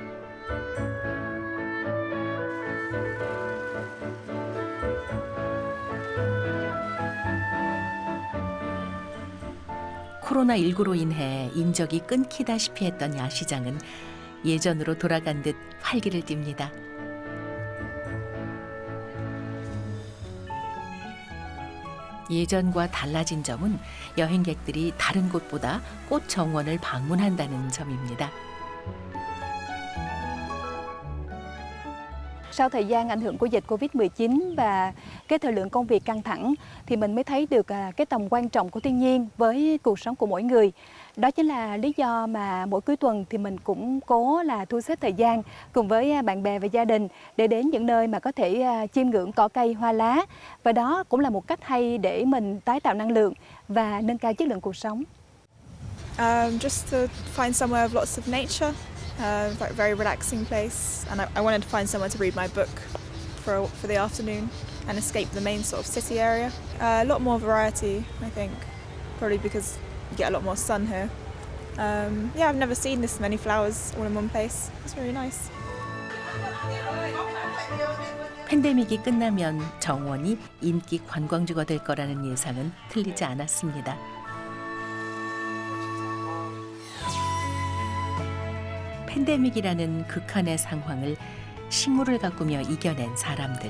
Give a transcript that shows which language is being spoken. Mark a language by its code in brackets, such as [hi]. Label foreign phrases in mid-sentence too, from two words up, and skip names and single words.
[ko] 코로나19로 인해 인적이 끊기다시피 했던 야시장은 예전으로 돌아간 듯 활기를 띱니다. 예전과 달라진 점은 여행객들이 다른 곳보다 꽃 정원을 방문한다는 점입니다. [vi] Sau thời gian ảnh hưởng của dịch Covid-19 và cái thời lượng công việc căng thẳng thì mình mới thấy được cái tầm quan trọng của thiên nhiên với cuộc sống của mỗi người. Đó chính là lý do mà mỗi cuối tuần thì mình cũng cố là thu xếp thời gian cùng với bạn bè và gia đình để đến những nơi mà có thể chiêm ngưỡng cỏ cây hoa lá. Và đó cũng là một cách hay để mình tái tạo năng lượng và nâng cao chất lượng cuộc sống. [en] Just to find somewhere with lots of nature. Very relaxing place, and I wanted to find somewhere to read my book for the afternoon. and escape the main sort of city area. A lot more variety, I think, probably because you get a lot more sun here. Yeah, I've never seen this many flowers all in one place. It's really nice. [ko] 팬데믹이 끝나면 정원이 인기 관광지가 될 거라는 예상은 틀리지 않았습니다. 팬데믹이라는 극한의 상황을 식물을 가꾸며 이겨낸 사람들.